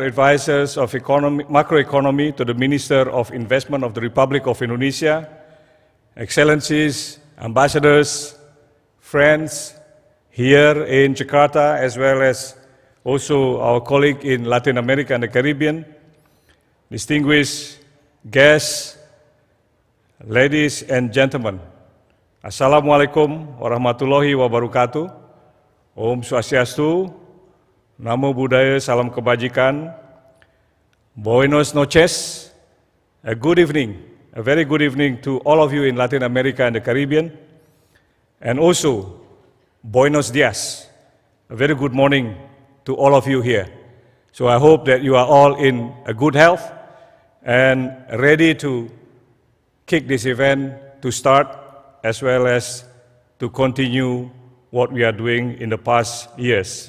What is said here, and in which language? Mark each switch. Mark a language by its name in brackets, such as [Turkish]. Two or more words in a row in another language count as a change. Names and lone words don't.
[English] Advisors of Macroeconomy to the Minister of Investment of the Republic of Indonesia, Excellencies, Ambassadors, friends here in Jakarta, as well as also our colleague in Latin America and the Caribbean, distinguished guests, ladies and gentlemen, [Arabic] السلام عليكم ورحمة الله وبركاته. [Balinese] Om Swastiastu, [Pali] Namo Buddhaya, [Indonesian] Salam Kebajikan, [Spanish] Buenos noches, [English] a good evening, a very good evening to all of you in Latin America and the Caribbean, and also [Spanish] Buenos dias, [English] a very good morning to all of you here. So I hope that you are all in a good health and ready to kick this event to start, as well as to continue what we are doing in the past years.